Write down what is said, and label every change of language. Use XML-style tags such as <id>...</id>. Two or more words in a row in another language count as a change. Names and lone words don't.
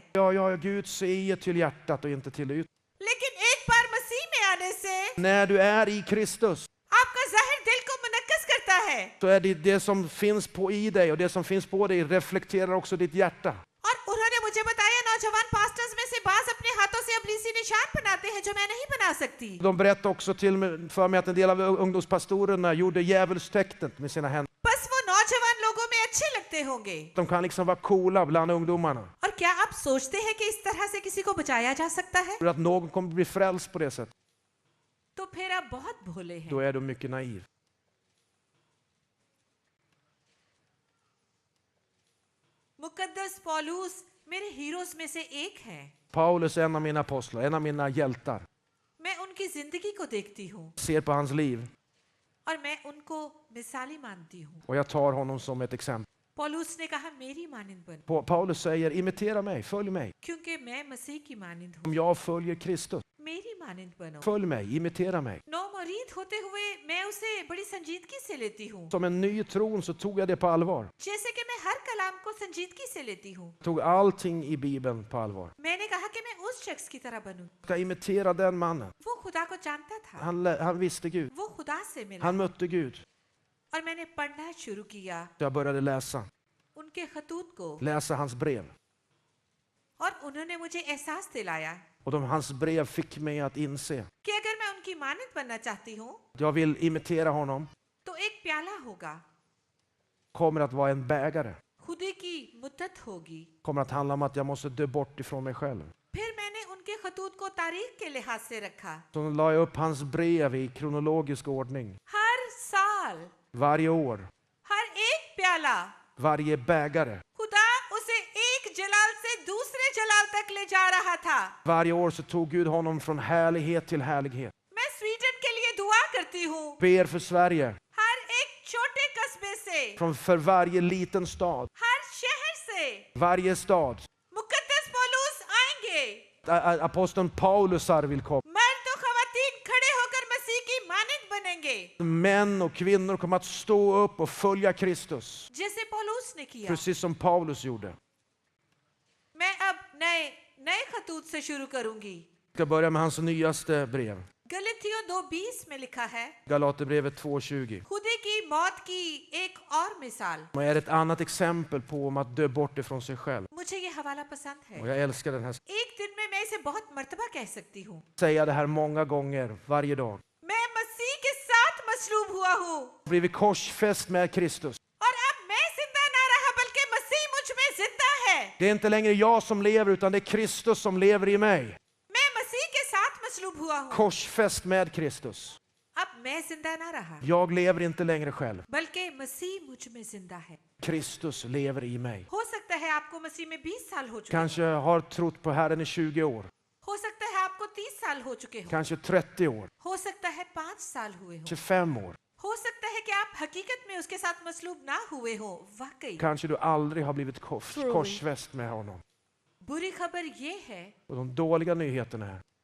<sv>Ja, Gud ser till hjärtat och inte till ytan.</sv> <ur>لیکن ایک بار مسیح میں آنے سے</ur> <sv>När du är i Kristus</sv> <ur>آپکا ظاہر دل کو منعکس کرتا ہے.</ur> <sv>så är det som finns i dig och det som finns på dig reflekterar också ditt hjärta.</sv> <ur>اور انہوں نے مجھے بتایا نوجوان پاسٹرز میں سے بعض اپنے ہاتھوں سے ابلیسی نشان بناتے ہیں جو میں نہیں بنا سکتی.</ur> <sv>De berättade också för mig att en del av ungdomspastorerna gjorde djävulstecknet med sina händer.</sv> <ur>بس وہ نوجوان لوگوں میں اچھے لگتے ہوں گے.</ur> <sv>De kan liksom vara coola bland ungdomarna.</sv> <ur>اور کیا آپ سوچتے ہیں کہ اس طرح سے کسی کو بچایا جا سکتا ہے?</ur> <sv>För att någon kommer bli frälst på det sättet,</sv> <ur>تو پھر آپ بہت بھولے</ur> <sv>då</sv> <ur>हैं.</ur> <sv>är du mycket naiv.</sv> <ur>مقدس پولس میرے ہیروز میں سے ایک ہے.</ur> <sv>Paulus är en av mina apostlar, en av mina hjältar.</sv> <ur>میں انکی زندگی کو دیکھتی ہوں</ur> <sv>Ser på hans liv</sv> <ur>اور میں انکو مثالی مانتی ہوں.</ur> <sv>och jag tar honom som ett exempel.</sv> <ur>پولس نے کہا میری مانند بن,</ur> <sv>Paulus säger imitera mig, följ mig.</sv> <ur>کیونکہ میں مسیح کی مانند ہوں.</ur> <sv>Om jag följer Kristus,</sv> <ur>میری مانند بنو.</ur> <sv>följ mig, imitera mig.</sv> <ur>نو مرید ہوتے ہوئے میں اسے بڑی سنجیدگی سے لیتی ہوں.</ur> <sv>Som en ny tron så tog jag det på allvar.</sv> <ur>جیسے کہ میں ہر کلام کو سنجیدگی سے لیتی ہوں.</ur> <sv>Tog allting i Bibeln på allvar.</sv> <ur>میں نے کہا کہ میں اس شخص کی طرح بنوں.</ur> <sv>Jag ska imitera den mannen.</sv> <ur>وہ خدا کو جانتا تھا.</ur> <sv>Han visste Gud.</sv> <ur>وہ خدا سے ملا.</ur> <sv>Han mötte Gud.</sv> <ur>اور میں نے پڑھنا شروع کیا</ur> <sv>Jag började läsa</sv> <ur>انکے خطوط کو.</ur> <sv>hans brev.</sv> <ur>اور انہوں نے مجھے احساس دلایا</ur> <sv>Och hans brev fick mig att inse.</sv> <ur>کہ اگر میں انکی مانند بننا چاہتی ہوں</ur> <sv>Jag vill imitera honom.</sv> <ur>تو ایک پیالہ ہوگا.</ur> <sv>Kommer att vara en bägare.</sv> <ur>خودی کی مدت ہوگی.</ur> <sv>Kommer att handla om att jag måste dö bort ifrån mig själv.</sv> <ur>پھر میں نے انکے خطوط کو تاریخ کے لحاظ سے رکھا.</ur> <sv>Så la jag upp hans brev i kronologisk ordning.</sv> <ur>ہر سال,</ur> <sv>Varje år.</sv> <ur>ہر ایک پیالہ</ur> <sv>Varje bägare.</sv> <ur>خدا اسے ایک جلال سے دوسرے جلال تک لے جا رہا تھا.</ur> <sv>Varje år så tog Gud honom från härlighet till härlighet.</sv> <ur>میں سویڈن کے لیے دعا کرتی ہوں</ur> <sv>ber för Sverige.</sv> <ur>ہر ایک چھوٹے قصبے سے,</ur> <sv>För varje liten stad,</sv> <ur>ہر شہر سے</ur> <sv>varje stad.</sv> <ur>مقدس پولس آئیں گے.</ur> <sv>Aposteln Paulusar vill komma.</sv> <ur>مرد اور خواتین کھڑے ہو کر مسیح کی مانند بنیں گے,</ur> <sv>Män och kvinnor kommer att stå upp och följa Kristus.</sv> <ur>جیسے پولس نے کیا.</ur> <sv>Precis som Paulus gjorde.</sv> <ur>میں اب نئے خطوط سے شروع کروں گی.</ur> <sv>Jag ska börja med hans nyaste brev.</sv> <ur>گلتیوں 2:20 میں لکھا ہے,</ur> <sv>Galaterbrevet 2:20.</sv> <ur>خودی کی موت کی ایک اور مثال.</ur> <sv>Och är ett annat exempel på om att dö bort ifrån sig själv.</sv> <ur>مجھے یہ حوالہ پسند ہے.</ur> <sv>Och jag älskar den här.</sv> <ur>ایک دن میں میں اسے بہت مرتبہ کہہ سکتی ہوں,</ur> <sv>Säga det här många gånger, varje dag.</sv> <ur>میں مسیح کے ساتھ مصلوب ہوا ہوں</ur> <sv>Blivit korsfäst med Kristus.</sv> <ur>اور اب میں زندہ نہ رہا بلکہ مسیح مجھ میں زندہ ہے.</ur> <sv>Det är inte längre jag som lever utan det är Kristus som lever i mig.</sv> <ur>میں مسیح کے ساتھ مصلوب ہوا ہوں,</ur> <sv>Korsfäst med Kristus.</sv> <ur>اب میں زندہ نہ رہا</ur> <sv>Jag lever inte längre själv.</sv> <ur>بلکہ مسیح مجھ میں زندہ ہے.</ur> <sv>Kristus lever i mig.</sv> <ur>ہو سکتا ہے آپکو مسیح میں 20 سال ہو چکے</ur> <sv>Kanske har trott på Herren i 20 år.</sv> <ur>ہو سکتا ہے آپکو 30 سال ہو چکے ہو,</ur> <sv>Kanske 30 år.</sv> <ur>ہو سکتا ہے 5 سال ہوئے ہو,</ur> <sv>25 år.</sv> <ur>ہو سکتا ہے کہ آپ حقیقت میں اسکے ساتھ مصلوب نہ ہوئے ہو. वाकई</ur> <sv>Kanske du aldrig har blivit korsfäst med honom.</sv> <ur>بری خبر یہ ہے,</ur> <sv>Och de dåliga nyheterna är</sv>